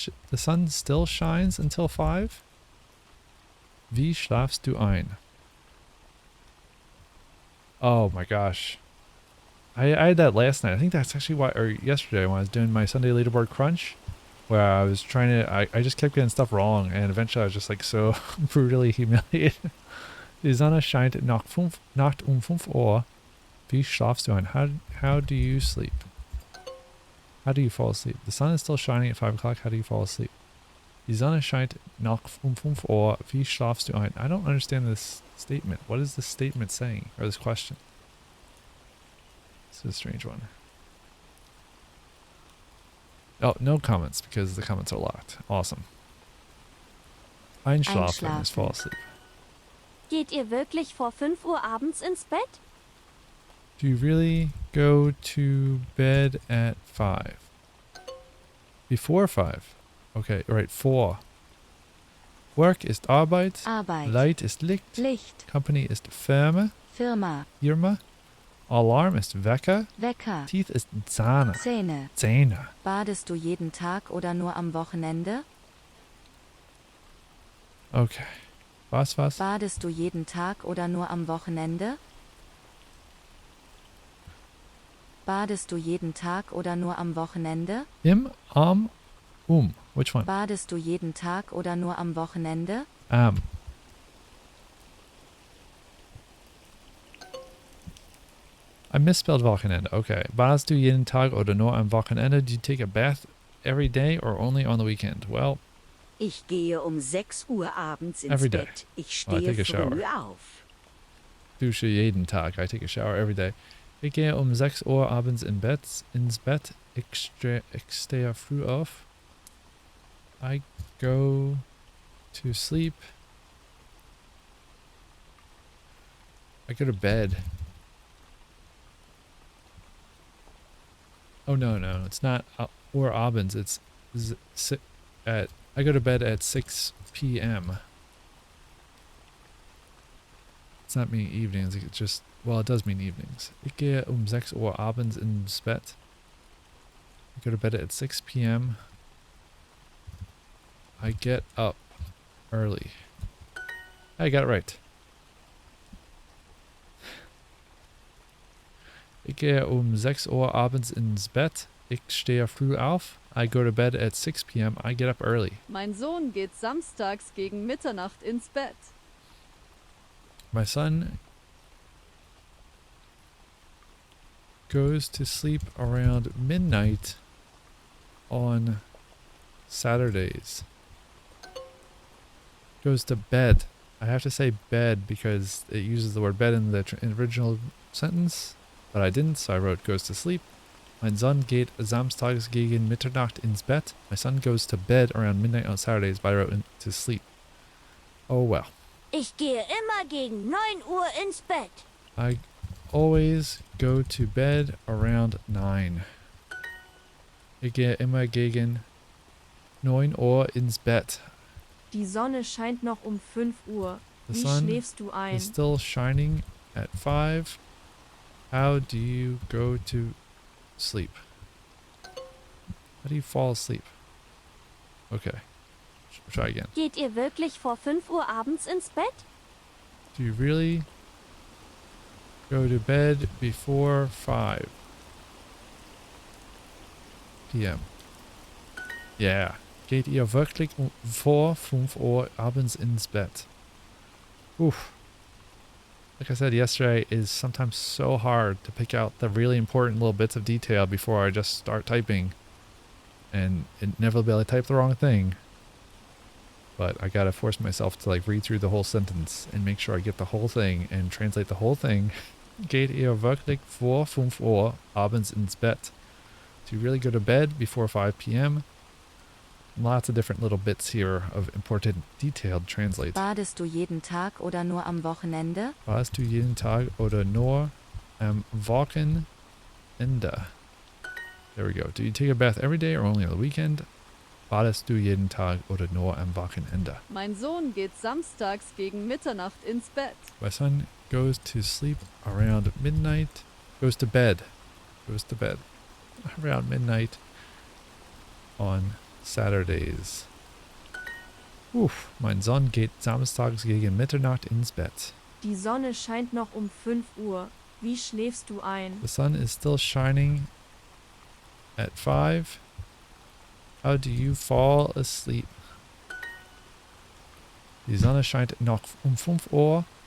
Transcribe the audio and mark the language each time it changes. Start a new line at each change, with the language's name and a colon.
English: The sun still shines until 5?
German: Wie schlafst du ein?
English: Oh my gosh. I had that last night. I think that's actually why, or yesterday when I was doing my Sunday leaderboard crunch, where I was trying to, I just kept getting stuff wrong, and eventually I was just like so brutally humiliated.
German: Die Sonne scheint Nacht um 5 Uhr. Wie schlafst du ein?
English: How do you sleep? How do you fall asleep? The sun is still shining at 5 o'clock. How do you fall asleep?
German: Die Sonne scheint Nacht um 5 Uhr. Wie schlafst du ein?
English: I don't understand this statement. What is this statement saying? Or this question? This is a strange one. Oh, no comments because the comments are locked. Awesome. Einschlafen is fall asleep.
German: Geht ihr wirklich vor 5 Uhr abends ins Bett?
English: Do you really go to bed at 5? Before 5. Okay, right, 4. Work ist Arbeit.
German: Arbeit, Light ist Licht. Licht, Company ist Firma. Firma, Firma. Alarm ist Wecker. Wecker, Teeth ist Zähne. Zähne. Zähne. Badest du jeden Tag oder nur am Wochenende? Okay. Was? Badest du jeden Tag oder nur am Wochenende? Badest du jeden Tag oder nur am Wochenende?
English: Im, am, Which one?
German: Badest du jeden Tag oder nur am Wochenende?
English: I misspelled Wochenende. Okay.
German: Badest du jeden Tag oder nur am Wochenende?
English: Do you take a bath every day or only on the weekend? Well,
German: Ich gehe um 6 Uhr abends ins
English: Every day.
German: Bett. Ich
English: Oh, I
German: stehe
English: take a shower.
German: früh auf. dusche jeden Tag.
English: I take a shower every day.
German: Ich gehe um 6 Uhr abends ins Bett. Ich stehe früh auf.
English: I go to sleep. I go to bed. Oh no, it's not or abends. It's I go to bed at 6 p.m. It's not meaning evenings. It's just, well, it does mean evenings.
German: Ich gehe um 6 Uhr abends ins Bett.
English: I go to bed at 6 p.m. I get up early. I got it right.
German: Ich gehe um 6 Uhr abends ins Bett. Ich stehe früh auf.
English: I go to bed at 6 p.m. I get up early.
German: Mein Sohn geht samstags gegen Mitternacht ins Bett.
English: My son goes to sleep around midnight on Saturdays. Goes to bed. I have to say bed because it uses the word bed in the original sentence, but I didn't, so I wrote goes to sleep.
German: Mein Sohn geht samstags gegen Mitternacht ins Bett.
English: My son goes to bed around midnight on Saturdays, but I wrote to sleep. Oh well.
German: Ich gehe immer gegen 9 Uhr ins Bett.
English: I always go to bed around 9.
German: Ich gehe immer gegen 9 Uhr ins Bett. Die Sonne scheint noch um 5 Uhr.
English: The
German: Wie
English: sun
German: schläfst du ein?
English: is still shining at 5. How do you go to sleep? How do you fall asleep? Okay. Try again.
German: Geht ihr wirklich vor 5 Uhr abends ins Bett?
English: Do you really go to bed before 5 p.m.? Yeah.
German: Geht ihr wirklich vor 5 Uhr abends ins Bett? Oof.
English: Like I said yesterday, it is sometimes so hard to pick out the really important little bits of detail before I just start typing. And inevitably I type the wrong thing. But I gotta force myself to like read through the whole sentence and make sure I get the whole thing and translate the whole thing.
German: Geht ihr wirklich vor 5 Uhr abends ins Bett?
English: Do you really go to bed before 5 p.m.? Lots of different little bits here of important detailed translate.
German: Badest du jeden Tag oder nur am Wochenende? Badest du jeden Tag oder nur am Wochenende?
English: There we go. Do you take a bath every day or only on the weekend?
German: Badest du jeden Tag oder nur am Wochenende? Mein Sohn geht samstags gegen Mitternacht ins Bett.
English: My son goes to sleep around midnight. Goes to bed around midnight on Saturdays.
German: Mein Sohn geht samstags gegen Mitternacht ins Bett. Die Sonne scheint noch um 5 Uhr. Wie schläfst du ein?
English: The sun is still shining at 5. How do you fall asleep?
German: Die Sonne scheint noch um 5 Uhr.